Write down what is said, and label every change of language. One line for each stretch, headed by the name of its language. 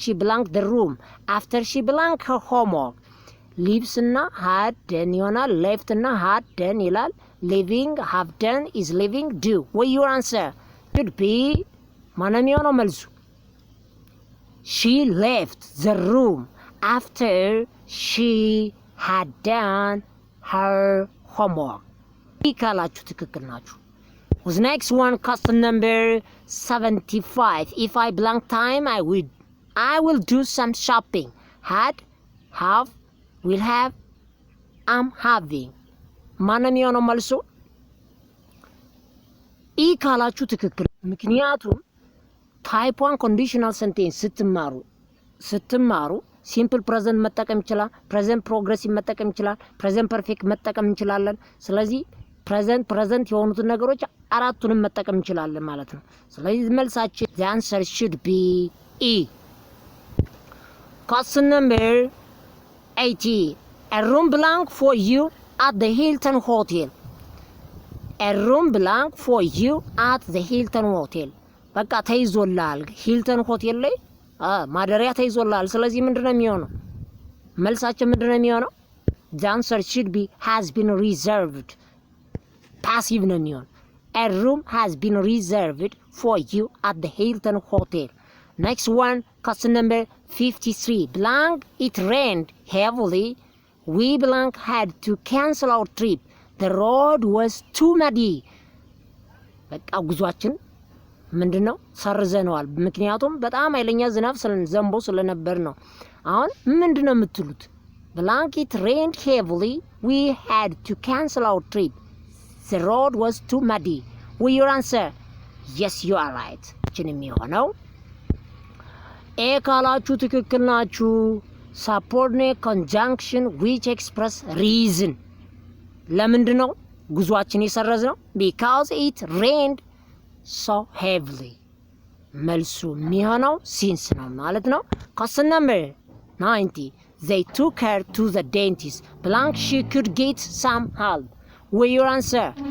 English: She blanked the room after she blanked her homework. Leaves እና had done
Amharic: ይሆናል።
English: left እና had done
Amharic: ይላል።
English: living have done is living do. What your answer should be
Amharic: ማንም የሆነው መልሱ
English: she left the room after she had done her homework.
Amharic: ይህ ካላችሁ ትክክል ናችሁ።
English: Who's next one? Question number 75. If I blank time, I will do some shopping. Had, have, will have, am having.
Amharic: ማንም የሆነው መልሱ ይህ ካላችሁ ትክክል። ምክንያቱም ታይፕ 1 ኮንዲሽናል ሰንቴንስ ስትማሩ ሲምፕል ፕሬዘንት መጠቀም ይችላል፣ ፕሬዘንት ፕሮግሬሲቭ መጠቀም ይችላል፣ ፕሬዘንት ፐርፌክት መጠቀም እንችላለን። ስለዚህ ፕሬዘንት የሆኑትን ነገሮች አራቱንም መጠቀም እንችላለን ማለት ነው። ስለዚህ መልሳችን
English: the answer should be E. Question number 80. A room blank for you at the Hilton Hotel. A room blank for you at the Hilton Hotel.
Amharic: በቃ ተይዞላል ሂልተን ሆቴል ላይ ማደሪያ ተይዞላል። ስለዚህ ምንድነው የሚሆነው? መልሳችን ምንድነው የሚሆነው?
English: The answer should be has been reserved. Passive
Amharic: ነው የሚሆነው።
English: A room has been reserved for you at the Hilton Hotel. Next one, question number 53. Blank, it rained heavily. We blank had to cancel our trip. The road was too muddy.
Amharic: በቃ ጉዟችን ምንድነው ሰርዘነዋል። ምክንያቱም በጣም ኃይለኛ ዝናብ ዘንቦ ስለነበር ነው። አሁን ምንድነው የምትሉት?
English: Blank, it rained heavily. We had to cancel our trip. The road was too muddy. Will your answer? Yes, you are right.
Amharic: የሚሆነው ኤ ካላችሁ ትክክል ናችሁ።
English: subordinate conjunction which express reason.
Amharic: ለምንድን ነው ጉዟችን የሰረዝነው?
English: because it rained so heavily.
Amharic: መልሱ የሚሆነው ሲንስ ነው ማለት ነው።
English: question number 90. They took her to the dentist. Blank, she could get some help. Will your answer?